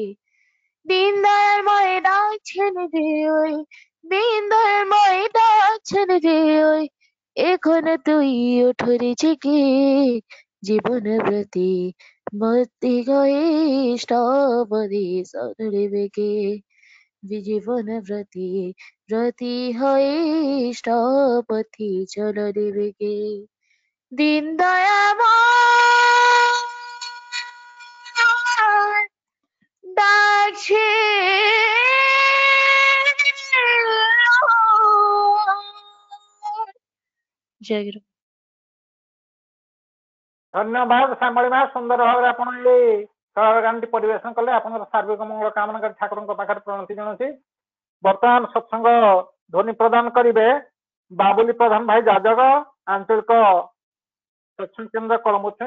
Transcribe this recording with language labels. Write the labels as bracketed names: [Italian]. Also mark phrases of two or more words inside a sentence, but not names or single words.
[Bangla] দিনদয়াল ময়রা ছেড়ে দে ওই, দিনদয়াল ময়রা ছেড়ে দে ওই, এখন তুই ওঠরে জেগে, জীবন প্রতি মতি গয়ে পদে চলরে বেগে, জীবন প্রতি ব্রতী হয়ে পথে চলরে বেগে। দিনদয়াল ডাকছে জয় গুরু। [Odia] ଧନ୍ୟବାଦ ଶ୍ୟାମଳୀ ମା, ସୁନ୍ଦର ଭାବରେ ଆପଣ ଏଇ ସରଳ ଗାନଟି ପରିବେଷଣ କଲେ। ଆପଣଙ୍କର ସାର୍ବିକ ମଙ୍ଗଳ କାମନା କରି ଠାକୁରଙ୍କ ପାଖରେ ପ୍ରଣତି ଜଣାଉଛି। ବର୍ତ୍ତମାନ ସତ୍ସଙ୍ଗ ଧ୍ୱନି ପ୍ରଦାନ କରିବେ ବାବୁଲି ପ୍ରଧାନ ଭାଇ ଯାଜକ, ଆଞ୍ଚଳିକ ସତ୍ସଙ୍ଗ କେନ୍ଦ୍ର କଳମୁଛୁଇଁ।